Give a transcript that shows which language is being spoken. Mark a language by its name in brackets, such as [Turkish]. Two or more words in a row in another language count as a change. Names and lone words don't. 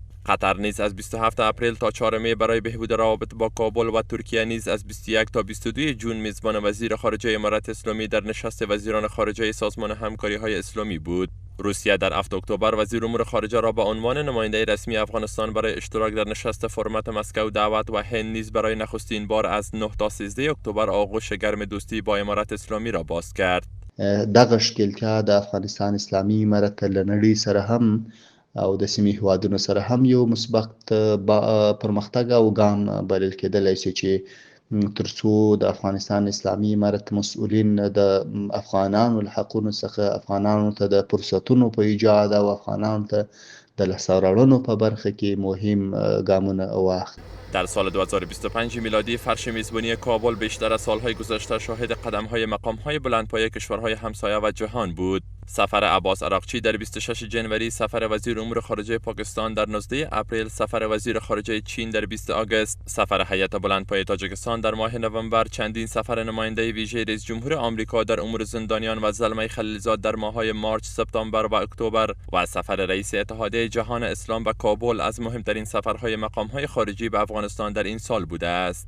[Persian] قطر نیز از 27 اپریل تا 4 می برای بهبود روابط با کابل و ترکیه نیز از 21 تا 22 جون میزبان وزیر خارجه امارت اسلامی در نشست وزیران خارجه سازمان همکاری های اسلامی بود. روسیه در 7 اکتبر وزیر امور خارجه را به عنوان نماینده رسمی افغانستان برای اشتراک در نشست فرمت مسکو دعوت و هند نیز برای نخستین بار از 9 تا 13 اکتبر آغوش گرم دوستی با امارت اسلامی را باز کرد. [Pashto] دغه ښکېلتیا د افغانستان اسلامي امارت له نړۍ سره هم او د سیمې هیوادونو سره هم یو مثبت پرمختګ او ګام بلل کېدلی شي چې ترڅو د افغانستان اسلامي امارت مسؤلین د افغانانو له حقونو څخه افغانانو ته د فرصتونو په ایجاد او افغانانو ته د لاسته راوړنو په برخه کې مهم ګامونه واخلي. [Persian] در سال 2025 میلادی فرش میزبانی کابل بیشتر از سالهای گذشته شاهد قدم‌های مقام‌های بلندپایه کشورهای همسایه و جهان بود. سفر عباس عراقچی در 26 جنوری، سفر وزیر امور خارجه پاکستان در 19 اپریل، سفر وزیر خارجه چین در 20 آگوست، سفر هیئت بلندپایه تاجیکستان در ماه نوامبر، چندین سفر نماینده ویژه رئیس جمهور آمریکا در امور زندانیان و زلمه خلیلزاد در ماه‌های مارچ، سپتامبر و اکتبر و سفر رئیس اتحادیه جهان اسلام به کابل از مهمترین سفرهای مقام‌های خارجی به افغانستان در این سال بوده است.